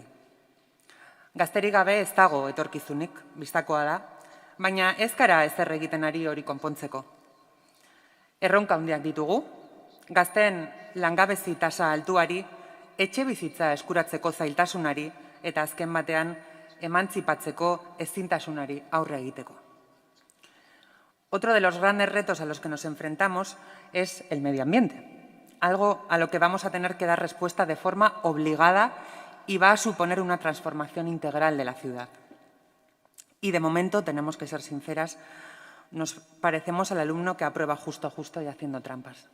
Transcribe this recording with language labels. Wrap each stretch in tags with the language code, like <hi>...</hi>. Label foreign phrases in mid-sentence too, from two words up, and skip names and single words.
<eu>Gazterik gabe ez dago etorkizunik, bistakoa da, baina ez gara ezer egiten ari hori konpontzeko. Erronka handiak ditugu, gazteen langabezi tasa altuari, etxebizitza eskuratzeko zailtasunari eta azken batean emantzipatzeko ezintasunari aurre egiteko.</eu> <es>Otro de los grandes retos a los que nos enfrentamos es el medio ambiente, algo a lo que vamos a tener que dar respuesta de forma obligada y va a suponer una transformación integral de la ciudad. Y de momento, tenemos que ser sinceras, nos parecemos al alumno que aprueba justo y haciendo trampas.</es>